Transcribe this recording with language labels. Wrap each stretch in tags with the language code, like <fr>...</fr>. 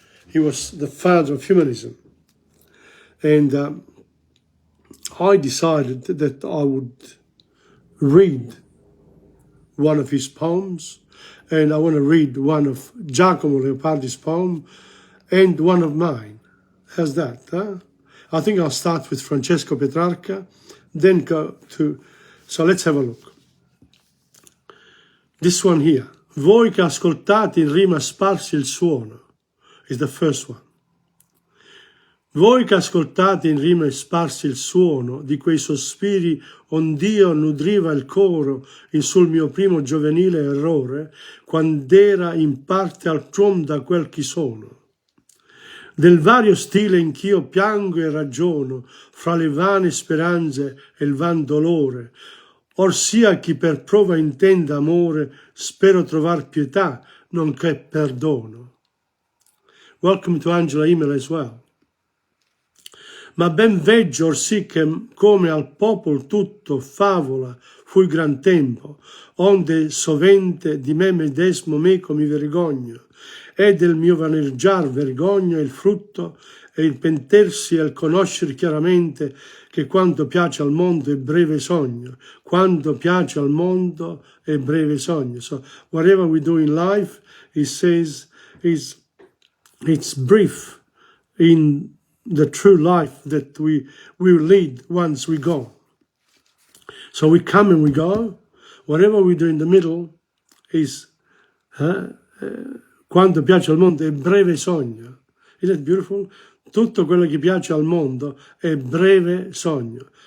<en>He was the father of humanism. And I decided that I would read one of his poems, and I want to read one of Giacomo Leopardi's poem and one of mine. How's that? Huh? I think I'll start with Francesco Petrarca, then go to... So let's have a look. This one here.</en> <it>Voi che ascoltate in rima sparsi il suono,</it> <en>is the first one.</en> <it>Voi che ascoltate in rima sparsi il suono di quei sospiri ond'io nudriva il coro in sul mio primo giovanile errore, quand'era in parte al tuom da quel chi sono. Del vario stile in ch'io piango e ragiono, fra le vane speranze e il van dolore, or sia chi per prova intenda amore, spero trovar pietà, nonché perdono.</it> <en>Welcome to Angela Email as well.</en> <it>Ma ben veggio orsì che come al popol tutto favola fu il gran tempo, onde sovente di me medesmo meco mi vergogno, e del mio vaneggiar vergogno il frutto e il pentersi e il conoscere chiaramente che quanto piace al mondo è breve sogno, quanto piace al mondo è breve sogno.</it> <en>So whatever we do in life, he says, it's brief in the true life that we lead once we go. So we come and we go. Whatever we do in the middle is</en> <it>quanto piace al mondo è breve sogno.</it> <en>Isn't it beautiful?</en> <it>Tutto quello che piace al mondo è breve sogno.</it>